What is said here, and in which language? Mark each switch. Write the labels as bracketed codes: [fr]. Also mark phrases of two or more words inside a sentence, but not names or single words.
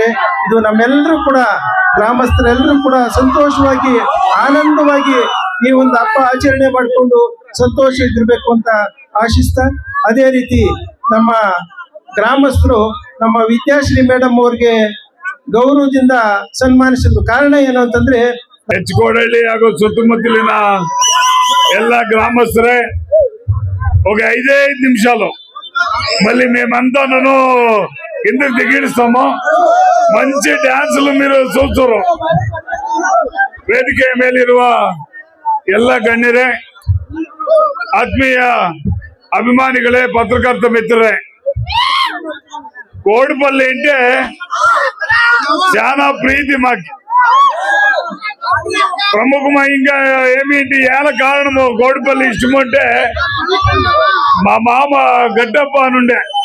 [kn] ಇದು ನಮ್ಮೆಲ್ಲರೂ ಕೂಡ ಗ್ರಾಮಸ್ಥರೆಲ್ಲರೂ ಕೂಡ ಸಂತೋಷವಾಗಿ ಆನಂದವಾಗಿ ಈ ಒಂದು ಹಬ್ಬ ಆಚರಣೆ ಮಾಡಿಕೊಂಡು ಸಂತೋಷ ಇದಿರ್ಬೇಕು ಅಂತ ಆಶಿಸ್ತಾ, ಅದೇ ರೀತಿ ನಮ್ಮ ಗ್ರಾಮಸ್ಥರು ನಮ್ಮ ವಿದ್ಯಾಶ್ರೀ ಮೇಡಮ್ ಅವ್ರಿಗೆ ಗೌರವದಿಂದ ಸನ್ಮಾನಿಸಿದ್ರು. ಕಾರಣ ಏನು ಅಂತಂದ್ರೆ, [te] H ಕೋಡಹಳ್ಳಿ [kn] ಹಾಗೂ ಸುತ್ತಮುತ್ತಲಿನ ಎಲ್ಲ [te] గ్రామస్తులే ఒక 5 నిమిషాలు మళ్ళీ మేమంతా నన్ను కిందకి దిగిస్తాము. మంచి డాన్సులు మీరు చూస్తారు. [kn] ವೇದಿಕೆ ಮೇಲಿರುವ ಎಲ್ಲ ಗಣ್ಯರೇ, ಆತ್ಮೀಯ ಅಭಿಮಾನಿಗಳೇ, ಪತ್ರಕರ್ತ ಮಿತ್ರರೇ, [te] కోడిపల్లి అంటే చాలా ప్రీతి మాకు. ప్రముఖంగా ఏమిటి ఏళ్ళ కారణము కోడిపల్లి ఇష్టం అంటే, మా మామ గడ్డప్ప అనుండే.